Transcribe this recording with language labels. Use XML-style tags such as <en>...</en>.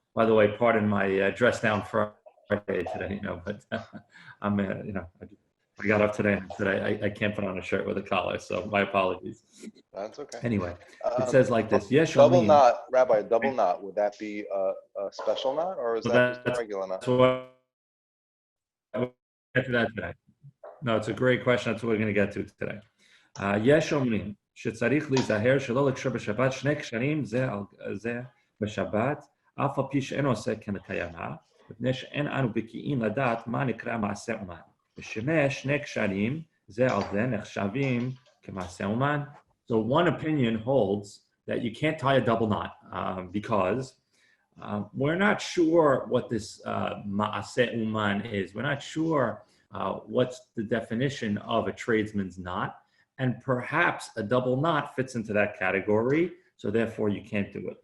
<en>By the way, pardon my dress down Friday today, but I'm I got up today and said I can't put on a shirt with a collar, so my apologies. That's okay. Anyway, it says like this: Yes, double knot, Rabbi. Double knot. Would that be a special knot, or is that just a regular knot? We'll get to that today. No, it's a great question. That's what we're going to get to today.</en> <he>Yes, אומרים שצריך להיזהר שלא לקשור בשבת שני קשרים זה על זה בשבת, אף על פי שאין עושה כמקיימה, מפני שאין אנו בקיאים לדעת מה נקרא מעשה אומן. שני קשרים זה על זה נחשבים כמעשה אומן.</he> <en>So one opinion holds that you can't tie a double knot because we're not sure what this ma'aseh uman is. We're not sure what's the definition of a tradesman's knot, and perhaps a double knot fits into that category, so therefore you can't do it.</en>